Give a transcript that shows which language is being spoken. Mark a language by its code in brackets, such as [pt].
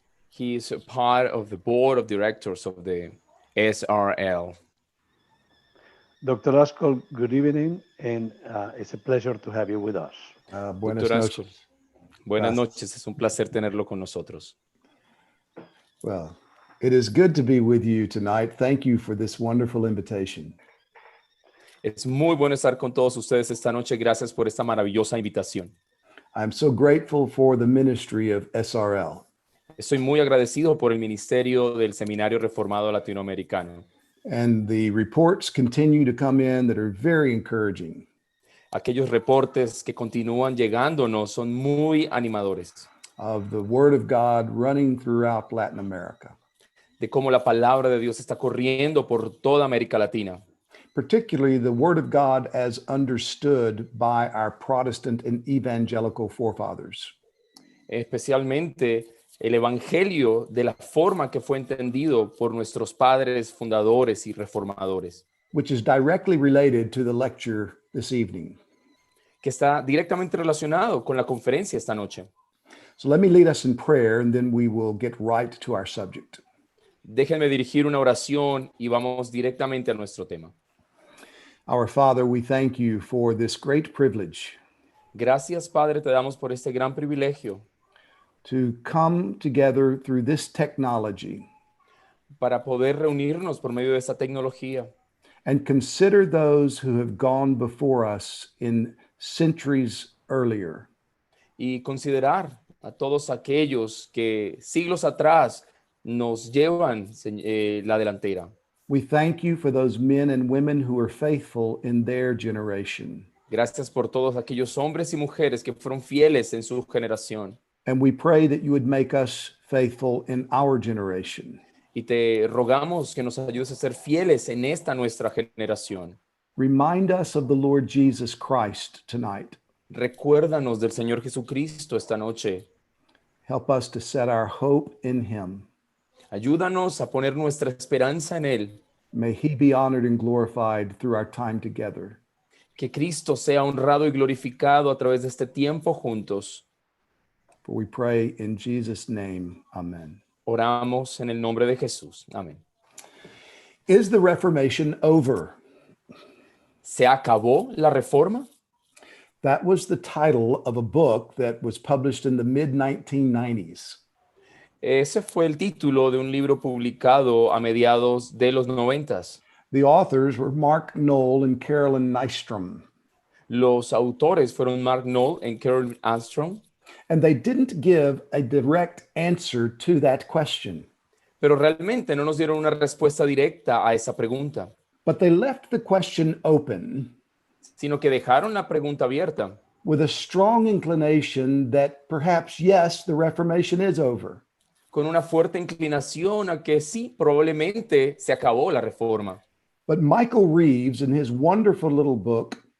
[en] He is a part of the board of directors of the SRL. Dr. Askell, good evening, and it's a pleasure to have you with us. [es] Buenas noches. Buenas noches, es un placer tenerlo con nosotros. [en] Well, it is good to be with you tonight. Thank you for this wonderful invitation. [es] Es muy bueno estar con todos ustedes esta noche. Gracias por esta maravillosa invitación. [en] I'm so grateful for the ministry of SRL. [es] Estoy muy agradecido por el ministerio del Seminario Reformado Latinoamericano. [en] And the reports continue to come in that are very encouraging. [es] Aquellos reportes que continúan llegándonos son muy animadores [en] Of the Word of God running throughout Latin America, [es] de cómo la palabra de Dios está corriendo por toda América Latina, [en] particularly the Word of God as understood by our Protestant and evangelical forefathers. [es] especialmente el Evangelio de la forma que fue entendido por nuestros padres fundadores y reformadores, [en] Which is directly related to the lecture this evening. [es] que está directamente relacionado con la conferencia esta noche. [en] So let me lead us in prayer and then we will get right to our subject. [es] Déjenme dirigir una oración y vamos directamente a nuestro tema. [en] Our Father, we thank you for this great privilege [es] Gracias, Padre, te damos por este gran privilegio [en] to come together through this technology [es] para poder reunirnos por medio de esta tecnología [en] and consider those who have gone before us in centuries earlier. [es] y considerar a todos aquellos que siglos atrás nos llevan la delantera. [en] We thank you for those men and women who are faithful in their generation. [es] Gracias por todos aquellos hombres y mujeres que fueron fieles en su generación. [en] And we pray that you would make us faithful in our generation. [es] Y te rogamos que nos ayudes a ser fieles en esta nuestra generación. [en] Remind us of the Lord Jesus Christ tonight. [es] Recuérdanos del Señor Jesucristo esta noche. [en] Help us to set our hope in him. [es] Ayúdanos a poner nuestra esperanza en Él. [en] May he be honored and glorified through our time together. [es] Que Cristo sea honrado y glorificado a través de este tiempo juntos. [en] For we pray in Jesus' name. Amen. [es] Oramos en el nombre de Jesús. Amén. [en] Is the Reformation over? [es] ¿Se acabó la reforma? [en] That was the title of a book that was published in the mid-1990s. [es] Ese fue el título de un libro publicado a mediados de los 90s. [en] The authors were Mark Knoll and Carolyn Nystrom. [es] Los autores fueron Mark Knoll y Carolyn Armstrong, [en] And they didn't give a direct answer to that question, [es] pero realmente no nos dieron una respuesta directa a esa pregunta, [en] but they left the question open [es] sino que dejaron la pregunta abierta [en] with a strong inclination that perhaps, yes, the Reformation is over. [es] con una fuerte inclinación a que sí, probablemente se acabó la reforma. [en] But Michael Reeves, in his wonderful little book,